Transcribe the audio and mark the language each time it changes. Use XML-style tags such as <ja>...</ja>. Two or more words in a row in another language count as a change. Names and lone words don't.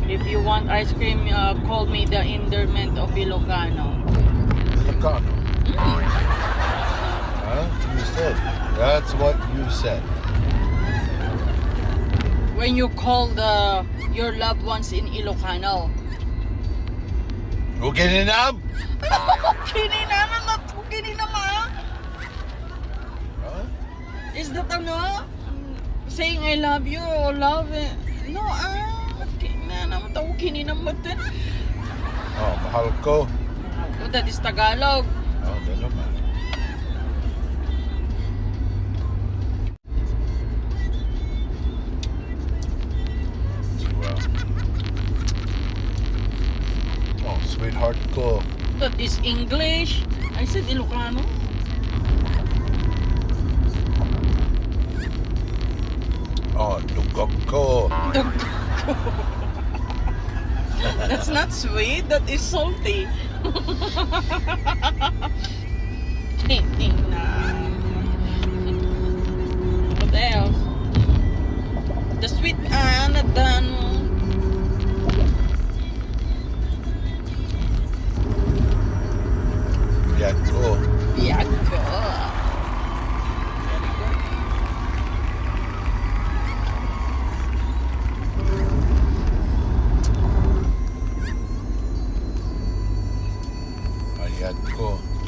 <en>If you want ice cream, call me the endearment of Ilocano. Ilocano. Huh? You said. That's what you said. When you call your loved ones in Ilocano.</en> <ilo>Ukininam? Kininaman na to, kininama.</ilo> <en>Huh? Is that ano? Saying I love you or love it? No,</en> <ilo>kininaman to, kininaman.</ilo> <tl>Oh, mahal ko.</tl> <en>Oh, that is Tagalog. Oh, that naman. Oh, sweetheart ko. That is English. I said Ilocano.</en> <ilo>Oh, dugok ko.</ilo> <en>That's not sweet. That is salty. What else? The sweet done.</en> <ilo>Biyag ko. Biyag ko. Ayat ko.</ilo>